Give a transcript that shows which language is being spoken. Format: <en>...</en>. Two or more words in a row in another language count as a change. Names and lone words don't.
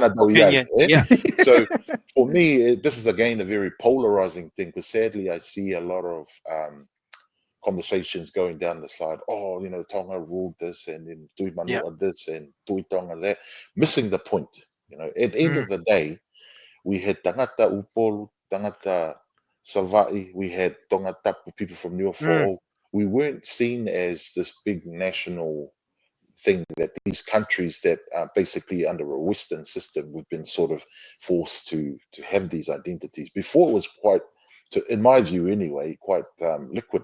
<en>So for me, this is again a very polarizing thing, because sadly I see a lot of conversations going down the side. Tonga ruled this, and then Tui Manua this, and Tui Tonga that, missing the point. At the end of the day, we had tangata upolu, tangata Savai, we had Tonga Tapu, people from New Fo'o. We weren't seen as this big national thing that these countries that are basically under a Western system, we've been sort of forced to have these identities. Before it was quite, in my view anyway, quite liquid.</en>